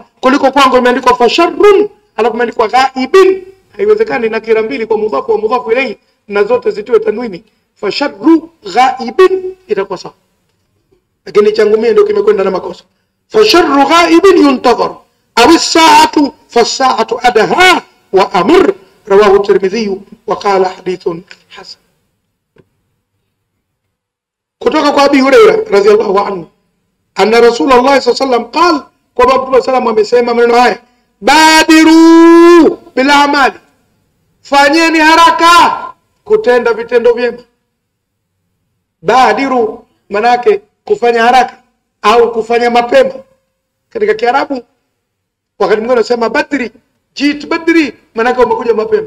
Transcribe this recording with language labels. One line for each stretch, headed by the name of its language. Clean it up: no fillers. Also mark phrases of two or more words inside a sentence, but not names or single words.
Swahili: Kuliko kwangu imeandikwa fasharrun alafu imeandikwa ghaibin. Haiwezekani na kira mbili kwa mudhafu wa
Arabic: مضاف إليه
Swahili: na zote zitiwe tanwini.
Arabic: فشر غائب
Swahili: itakuwa sawa. Lakini changu mimi ndio kimekwenda na makosa.
Arabic: فشر غائب ينتظر أو الساعة فالساعة أدهى وأمر. رواه الترمذي وقال حديث حسن.
Swahili: kutoka kwa
Arabic: Abi Hurairah رضي الله عنه أن رسول الله صلى الله عليه وسلم قال,
Swahili: kwa Mtume sallam amesema maneno haya,
Arabic: بادروا بالأعمال,
Swahili: fanyeni haraka kutenda vitendo vyema. Badiru manake kufanya haraka au kufanya mapema. Katika Kiarabu wakati mwingine unasema badri,
Arabic: جئت بدري,
Swahili: manake umekuja mapema.